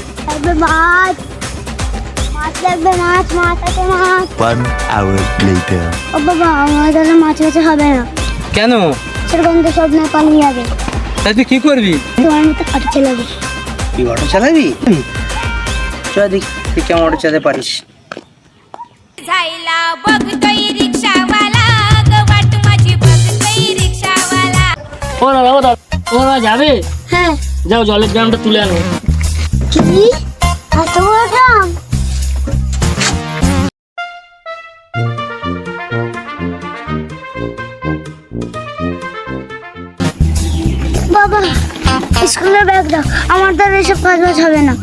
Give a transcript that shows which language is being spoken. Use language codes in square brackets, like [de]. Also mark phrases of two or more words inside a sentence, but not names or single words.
[bn] লাগবে মাছ, মাছ লাগবে, মাছ মাছ আছে, মাছ। [en] 1 hour later. [bn] ও বাবা, আমার দ্বারা মাছ কাছে হবে না, কেন? সেরকম তো সব না পালিয়ে যাবে। তাই তুই কি করবি? তোমার মতো কাটি চালাবে। তুই অটো চালাবি? চ দেখি তুই কেমন অটো চালাতে পারিস। [mr] जायला बघतोय रिक्षावाला, गवाट माझी बघतोय रिक्षावाला। [bn] ও দাদা, ও দাদা, ও দাদা যাবে? হ্যাঁ। যাও জলের ড্রামটা তুলে আনো। কি এত বড় ড্রাম? বাবা স্কুলের ব্যাগ দাও, আমার দ্বারা এসব কাজ বাজ হবে না।